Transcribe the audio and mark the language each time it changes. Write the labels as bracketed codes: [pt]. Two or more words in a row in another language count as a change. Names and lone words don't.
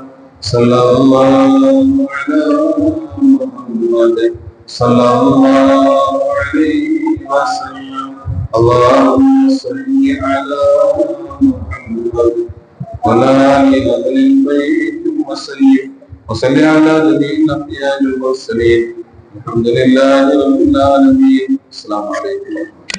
[ar] صلى الله عليه محمد صلى الله عليه وسلم. اللهم صل على محمد وعلى آل أهل البيت وسلم. وصلي على نبي الأنبياء والمرسلين. الحمد لله رب العالمين. السلام عليكم.